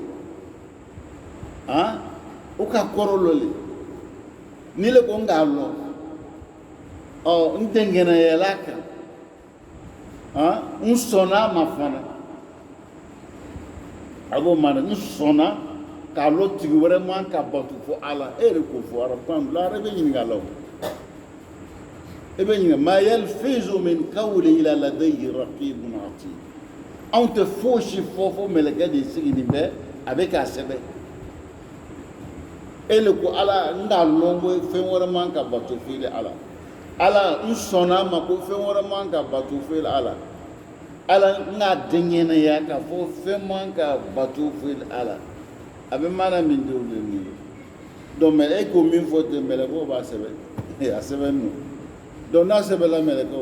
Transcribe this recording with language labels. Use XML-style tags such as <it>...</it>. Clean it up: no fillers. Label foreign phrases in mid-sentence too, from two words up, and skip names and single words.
<bm>kɛ u ka kɔrɔ lɔ le n'i le ko n k'a lɔ n dɛngɛnɛyala kan n sɔnna ma fana a b'o mana n sɔnna k'a lɔ tigi wɛrɛ man ka bato fɔ ala e de k'o fɔ arabukan la e bɛ ɲininka la o e bɛ ɲininka</bm> <ar>ما يلفظ من قول إلا لديه رقيب عتيد</ar> <bm>anw tɛ fosi fɔ fo mɛlɛkɛ de sigilen bɛ a bɛ k'a sɛbɛn e le ko ala n k'a lɔn ko fɛn wɛrɛ man ka bato fɔ ala n sɔnna ma ko fɛn wɛrɛ man ka bato fɔ ala n k'a dɛngɛnɛya k'a fɔ fɛn man ka bato fɔ ala a bɛ mana min di o de nin ye donc mais e ko min fɔ ten mɛlɛkɛw b'a sɛbɛn a sɛbɛn don donc n'a sɛbɛnna mɛlɛkɛw</bm>